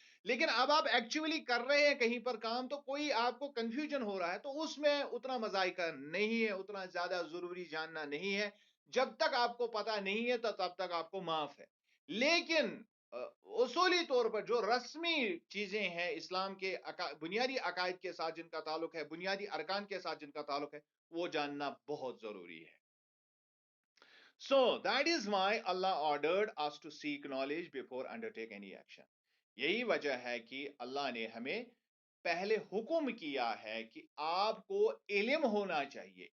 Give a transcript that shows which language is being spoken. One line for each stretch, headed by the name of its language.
Urdu: لیکن اب آپ ایکچولی کر رہے ہیں کہیں پر کام تو کوئی آپ کو کنفیوژن ہو رہا ہے تو اس میں اتنا مذائقہ نہیں ہے، اتنا زیادہ ضروری جاننا نہیں ہے. جب تک آپ کو پتا نہیں ہے تو تب تک آپ کو معاف ہے. لیکن اصولی طور پر جو رسمی چیزیں ہیں اسلام کے بنیادی عقائد کے ساتھ جن کا تعلق ہے، بنیادی ارکان کے ساتھ جن کا تعلق ہے، وہ جاننا بہت ضروری ہے.
English: So that is why Allah ordered us to seek knowledge before undertake any action.
Urdu: یہی وجہ ہے کہ اللہ نے ہمیں پہلے حکم کیا ہے کہ آپ کو علم ہونا چاہیے.